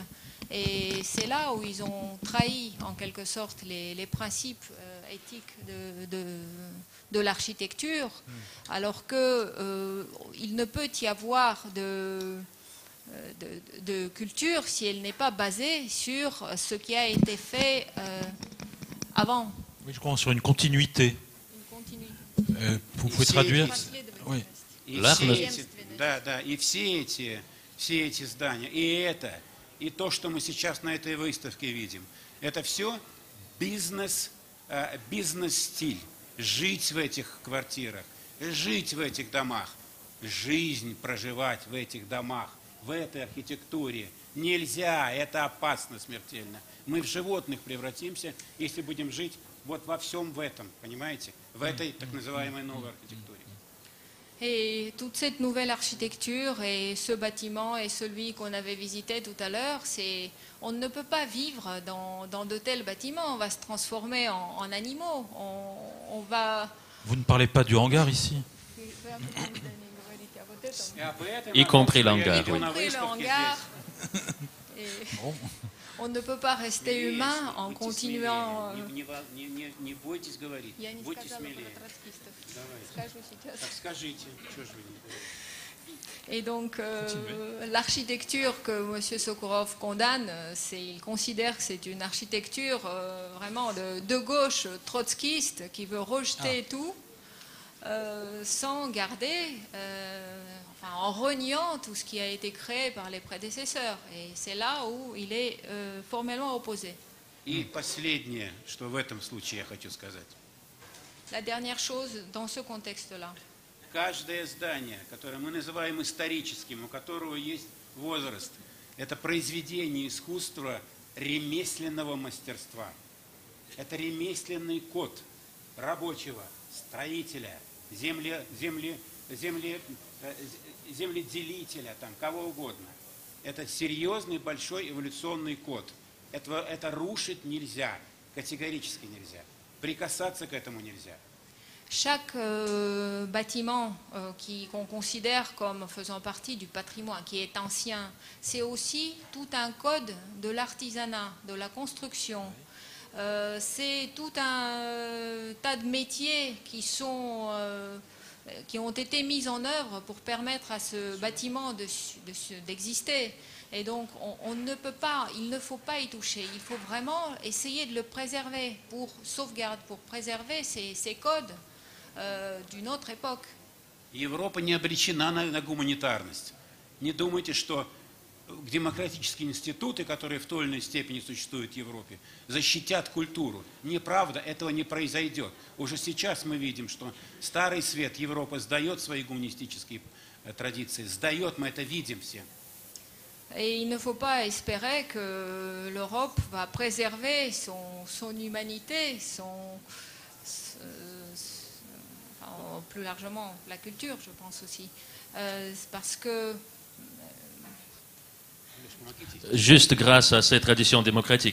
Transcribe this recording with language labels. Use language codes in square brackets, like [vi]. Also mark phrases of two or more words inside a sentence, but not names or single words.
[fr] Et c'est là où ils ont trahi en quelque sorte les principes éthiques de l'architecture, alors qu'il ne peut y avoir de culture si elle n'est pas basée sur ce qui a été fait avant. Oui, je crois sur une continuité. Vous pouvez traduire? Oui. [ru] И все эти здания, и то, что мы сейчас на этой выставке видим, это все бизнес-стиль. Жить в этих квартирах, жить в этих домах, жизнь проживать в этих домах, в этой архитектуре нельзя, это опасно смертельно. Мы в животных превратимся, если будем жить вот во всем в этом, понимаете, в этой так называемой новой архитектуре. [fr] Et toute cette nouvelle architecture et ce bâtiment et celui qu'on avait visité tout à l'heure, on ne peut pas vivre dans de tels bâtiments. On va se transformer en animaux. On va... Vous ne parlez pas du hangar ici? Y compris l'hangar. Y compris le hangar. Bon. On ne peut pas rester humain en continuant... [ru] Не бойтесь говорить, Я не будьте сказала смелее. про троцкистов. Давайте. Скажу сейчас. Так скажите, что же вы не говорите? [fr] Et donc, l'architecture que M. Sokurov condamne, il considère que c'est une architecture vraiment de gauche trotskiste qui veut rejeter tout sans garder, en reniant tout ce qui a été créé par les prédécesseurs. Et c'est là où il est formellement opposé. [ru] И последнее, что в этом случае я хочу сказать. [fr] La dernière chose dans ce contexte-là. [ru] Каждое здание, которое мы называем историческим, у которого есть возраст, это произведение искусства ремесленного мастерства. Это ремесленный код рабочего, строителя, земледелителя, там, кого угодно. Это серьезный большой эволюционный код. Это рушить нельзя, категорически нельзя. Прикасаться к этому нельзя. [fr] Chaque bâtiment qu'on considère comme faisant partie du patrimoine, qui est ancien, c'est aussi tout un code de l'artisanat, de la construction. C'est tout un tas de métiers qui ont été mis en œuvre pour permettre à ce bâtiment d'exister. Et donc, on ne peut pas, il ne faut pas y toucher. Il faut vraiment essayer de le préserver pour sauvegarder, pour préserver ces codes d'une autre époque. [ru] Европа не обречена на гуманитарность. Не думайте, что демократические институты, которые в той или иной степени существуют в Европе, защитят культуру. Неправда, этого не произойдет. Уже сейчас мы видим, что старый свет Европы сдает свои гуманистические традиции. Сдает, мы это видим все. [fr] Et il ne faut pas espérer que l'Europe va préserver son humanité, plus largement la culture, je pense aussi. Parce que... Juste grâce à ces traditions démocratiques.